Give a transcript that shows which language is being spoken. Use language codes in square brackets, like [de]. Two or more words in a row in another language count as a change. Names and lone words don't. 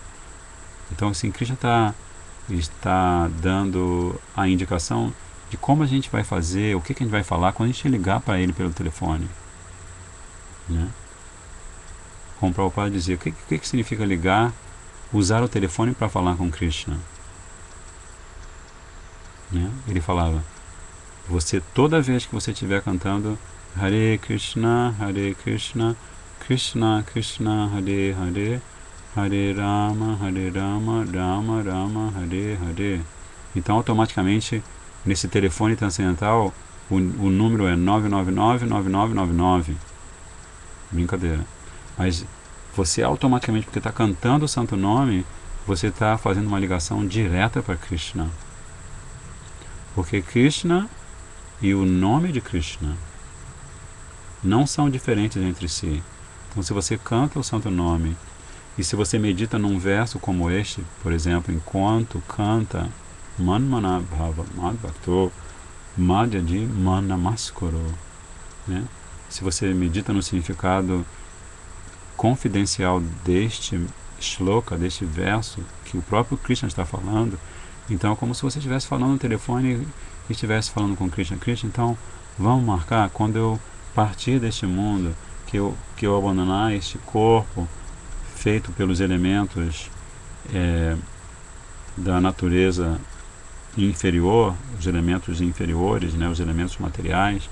[pt] Então, assim, Krishna está dando a indicação de como a gente vai fazer, o que a gente vai falar quando a gente ligar para ele pelo telefone. Né? Como o Prabhupada dizia, o que significa ligar, usar o telefone para falar com Krishna? Né? Ele falava: você, toda vez que você estiver cantando Hare Krishna, Krishna Krishna, Hare Hare, Hare Rama, Rama Rama, Hare Hare. Então, automaticamente, nesse telefone transcendental, o número é 999-9999. Brincadeira. Mas você automaticamente, porque está cantando o santo nome, você está fazendo uma ligação direta para Krishna. Porque Krishna e o nome de Krishna não são diferentes entre si. Então, se você canta o santo nome, e se você medita num verso como este, por exemplo, enquanto canta [sa] Manmanabhava madbhakto madhyaji manamaskuru, [pt] né? Se você medita no significado confidencial deste shloka, deste verso que o próprio Krishna está falando, então é como se você estivesse falando no telefone e estivesse falando com Krishna. Krishna, então vamos marcar quando eu partir deste mundo, que eu abandonar este corpo feito pelos elementos da natureza inferior, os elementos inferiores, né, os elementos materiais.